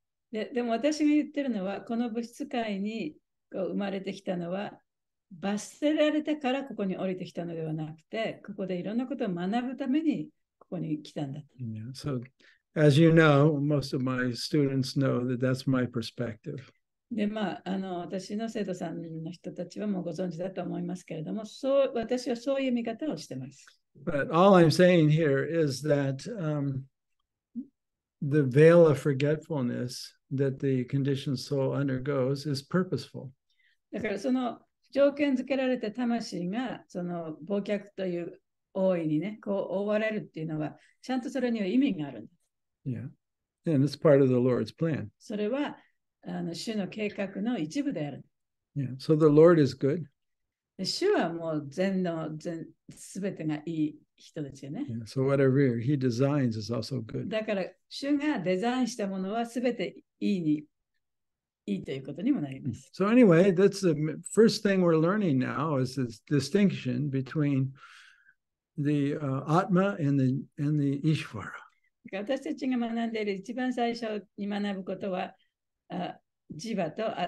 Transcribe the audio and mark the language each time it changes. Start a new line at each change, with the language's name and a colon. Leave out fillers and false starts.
Japanese: でも私が言ってるのは、この物質界に生まれてきたのは、罰せられたからここに降りてきたのではなくて、ここでいろんなことを学ぶためにここに来たんだ。
English: So, as you know, most of my students know that that's my perspective.
Japanese: で、私の生徒さんの人たちはもうご存知だと思いますけれども、私はそういう見方をしています。
English: But all I'm saying here is that the veil of forgetfulness that the conditioned soul undergoes is purposeful.
Japanese: だからその条件付けられた魂がその忘却という覆いにね、こう覆われるっていうのは、ちゃんとそれには意味があるんです。
English: Yeah. And it's part of the Lord's plan.
Japanese: それは主の計画の一部である。
English: Yeah. So the Lord is good.
Japanese: 主はもう全てがいい人ですよね。
English: Yeah. So whatever he designs is also good.
Japanese: だから主がデザインしたものは全ていいということにもなります。
English: So anyway, that's the first thing we're learning now is this distinction between the Atma and the Ishvara.
Japanese: 私たちが学んでいる一番最初に学ぶことは、ジバと